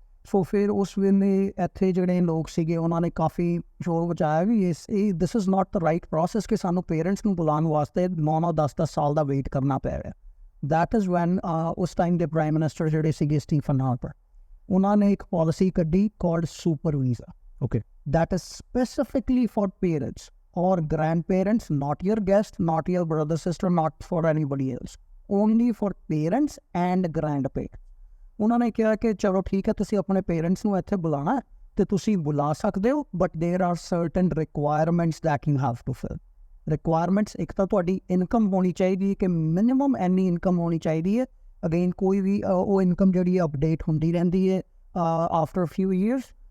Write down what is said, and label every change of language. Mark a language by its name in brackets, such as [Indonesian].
[Punjabi] ਸੋ ਫਿਰ ਉਸ ਵੇਲੇ ਇੱਥੇ ਜਿਹੜੇ ਲੋਕ ਸੀਗੇ ਉਹਨਾਂ ਨੇ ਕਾਫੀ ਸ਼ੋਰ ਮਚਾਇਆ ਵੀ ਇਹ [English] this is not the right process [Punjabi] ਕਿ ਸਾਨੂੰ ਪੇਰੈਂਟਸ ਨੂੰ ਬੁਲਾਉਣ ਵਾਸਤੇ 9-9, 10-10 ਸਾਲ ਦਾ ਵੇਟ ਕਰਨਾ ਪੈ ਰਿਹਾ। ਦੈਟ ਇਜ਼ ਵੈਨ ਉਸ ਟਾਈਮ ਦੇ ਪ੍ਰਾਈਮ ਮਿਨਿਸਟਰ ਜਿਹੜੇ ਸੀਗੇ ਸਟੀਫਨ ਹਾਰਪਰ, ਉਹਨਾਂ ਨੇ ਇੱਕ ਪਾਲਿਸੀ ਕੱਢੀ called super visa. [English] Okay, that is specifically for parents or grandparents, not your guest, not your brother, sister, not for anybody else, only for parents and grandparents. [Punjabi] ਉਹਨਾਂ ਨੇ ਕਿਹਾ ਕਿ ਚਲੋ ਠੀਕ ਹੈ, ਤੁਸੀਂ ਆਪਣੇ ਪੇਰੈਂਟਸ ਨੂੰ ਇੱਥੇ ਬੁਲਾਉਣਾ ਤੇ ਤੁਸੀਂ ਬੁਲਾ ਸਕਦੇ ਹੋ, [English] But there are certain requirements that you have to fill. [Punjabi] Requirements ਇੱਕ ਤਾਂ ਤੁਹਾਡੀ ਇਨਕਮ ਹੋਣੀ ਚਾਹੀਦੀ ਹੈ ਕਿ ਮਿਨੀਮਮ ਇੰਨੀ ਇਨਕਮ ਹੋਣੀ ਚਾਹੀਦੀ ਹੈ। ਅਗੇਨ ਕੋਈ ਵੀ ਉਹ ਇਨਕਮ ਜਿਹੜੀ ਅਪਡੇਟ ਹੁੰਦੀ ਰਹਿੰਦੀ ਹੈ ਆਫਟਰ ਫਿਊ ਈਅਰਸ।